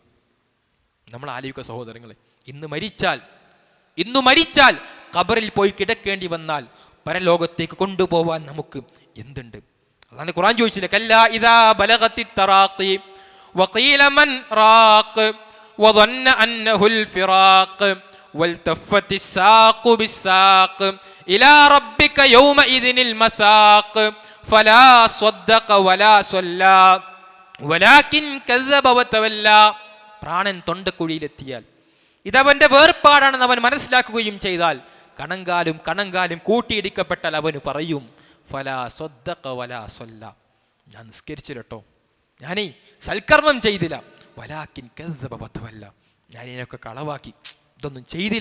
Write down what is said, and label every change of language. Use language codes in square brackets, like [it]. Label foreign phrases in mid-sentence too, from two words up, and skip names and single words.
[ml] നമ്മൾ ആലോചിക്കുക സഹോദരങ്ങളെ, ഇന്ന് മരിച്ചാൽ ഖബറിൽ പോയി കിടക്കേണ്ടി വന്നാൽ പരലോകത്തേക്ക് കൊണ്ടുപോവാൻ നമുക്ക് എന്തുണ്ട്? അതാണ് ഖുർആൻ ചോദിച്ചില്ലേ, [ar] كلا إذا بلغت التراقي وقيل من راق വظن أنه الفراق والتفت الساق بالساق إلى ربك يومئذ المساق فلا صدق ولا صلى ولكن كذب وتولى. [ml] പ്രാണൻ തൊണ്ടക്കുഴിയിലെത്തിയാൽ ഇതവന്റെ വേർപാടാണെന്ന് അവൻ മനസ്സിലാക്കുകയും ചെയ്താൽ കണങ്കാലും കൂട്ടിയിടിക്കപ്പെട്ടാൽ അവന് പറയും, [ar] فلا صدق ولا صلى, [ml] ഞാൻ നിസ്കരിച്ചില്ലട്ടോ, ഞാനേ സൽക്കർമ്മം ചെയ്തില്ല, [ar] ولكن كذب وتولى, [ml] ഞാൻ ഇതിനൊക്കെ കളവാക്കി, ഇതൊന്നും ചെയ്തില്ല.